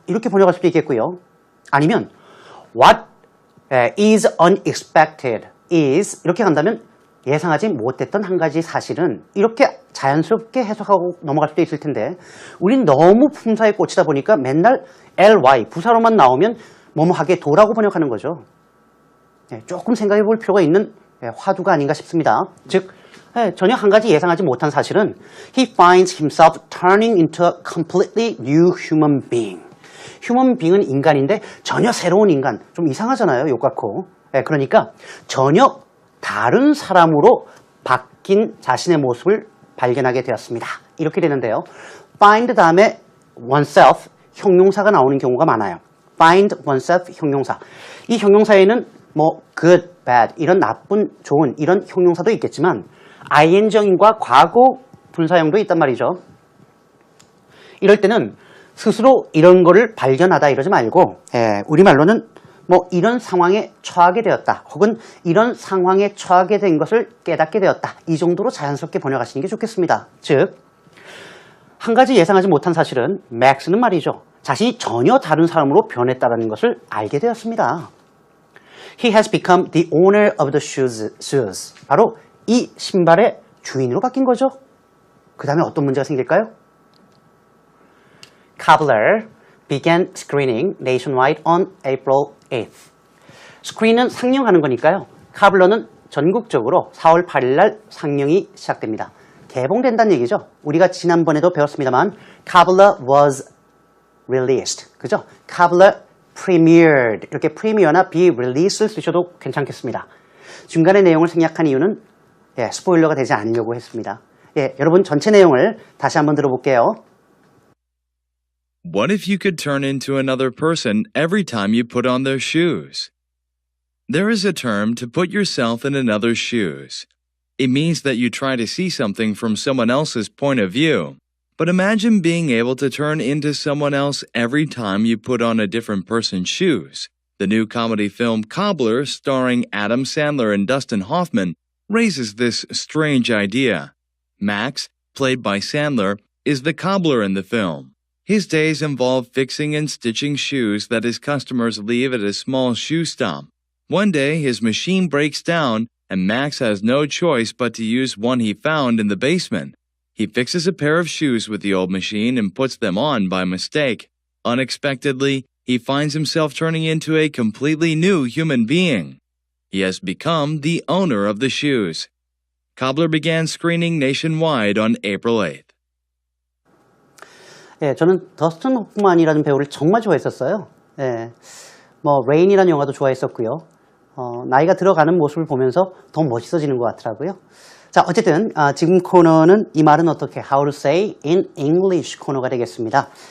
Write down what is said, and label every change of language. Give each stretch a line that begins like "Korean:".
Korean: 이렇게 번역할 수도 있겠고요. 아니면
English: what is unexpected is
Korean: 이렇게 간다면 예상하지 못했던 한 가지 사실은 이렇게 자연스럽게 해석하고 넘어갈 수도 있을 텐데 우린 너무 품사에 꽂히다 보니까 맨날 ly 부사로만 나오면 뭐뭐하게 도라고 번역하는 거죠. 조금 생각해 볼 필요가 있는 화두가 아닌가 싶습니다. 즉 전혀 한 가지 예상하지 못한 사실은
English: he finds himself turning into a completely new human being.
Korean: human being은 인간인데 전혀 새로운 인간. 좀 이상하잖아요. 욕 같고. 그러니까 전혀 다른 사람으로 바뀐 자신의 모습을 발견하게 되었습니다. 이렇게 되는데요. find 다음에 oneself 형용사가 나오는 경우가 많아요. find oneself 형용사. 이 형용사에는 뭐 good, bad 이런 나쁜, 좋은 이런 형용사도 있겠지만 ing형과 과거 분사형도 있단 말이죠. 이럴 때는 스스로 이런 거를 발견하다 이러지 말고 우리말로는 뭐 이런 상황에 처하게 되었다 혹은 이런 상황에 처하게 된 것을 깨닫게 되었다 이 정도로 자연스럽게 번역하시는 게 좋겠습니다. 즉 한 가지 예상하지 못한 사실은 맥스는 말이죠. 자신이 전혀 다른 사람으로 변했다는 것을 알게 되었습니다.
English: He has become the owner of the shoes.
Korean: 바로 이 신발의 주인으로 바뀐 거죠. 그 다음에 어떤 문제가 생길까요?
English: Cobbler began screening nationwide on April 8th.
Korean: 스크린은 상영하는 거니까요. 카블러는 전국적으로 4월 8일 날 상영이 시작됩니다. 개봉된다는 얘기죠. 우리가 지난번에도 배웠습니다만
English: Cobbler was released.
Korean: 그죠?
English: Cobbler premiered.
Korean: 이렇게 premiere나 be released를 쓰셔도 괜찮겠습니다. 중간에 내용을 생략한 이유는 스포일러가 되지 않으려고 했습니다. 여러분 전체 내용을 다시 한번 들어볼게요.
English: What if you could turn into another person every time you put on their shoes? There is a term to put yourself in another's shoes. It means that you try to see something from someone else's point of view. But imagine being able to turn into someone else every time you put on a different person's shoes. The new comedy film Cobbler, starring Adam Sandler and Dustin Hoffman, raises this strange idea. Max, played by Sandler, is the cobbler in the film. His days involve fixing and stitching shoes that his customers leave at a small shoe stop. One day, his machine breaks down, and Max has no choice but to use one he found in the basement. He fixes a pair of shoes with the old machine and puts them on by mistake. Unexpectedly, he finds himself turning into a completely new human being. He has become the owner of the shoes. Cobbler began screening nationwide on April 8th.
Korean: 저는 더스틴 호프만이라는 배우를 정말 좋아했었어요. 뭐 레인이라는 영화도 좋아했었고요. 나이가 들어가는 모습을 보면서 더 멋있어지는 것 같더라고요. 자, 어쨌든 지금 코너는 이 말은 어떻게
English: How to say in English
Korean: 코너가 되겠습니다.